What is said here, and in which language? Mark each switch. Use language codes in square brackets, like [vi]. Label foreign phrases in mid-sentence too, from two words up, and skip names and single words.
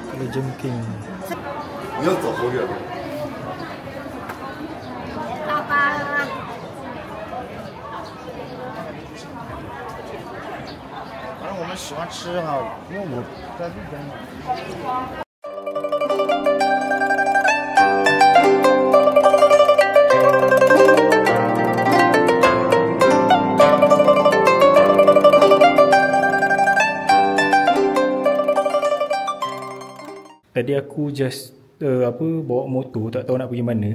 [ms] jengking. [zh] 你要走后院吗？大巴。反正我们喜欢吃哈，因为我在这边嘛。 [ms] Tadi aku just bawa motor, tak tahu nak pergi mana.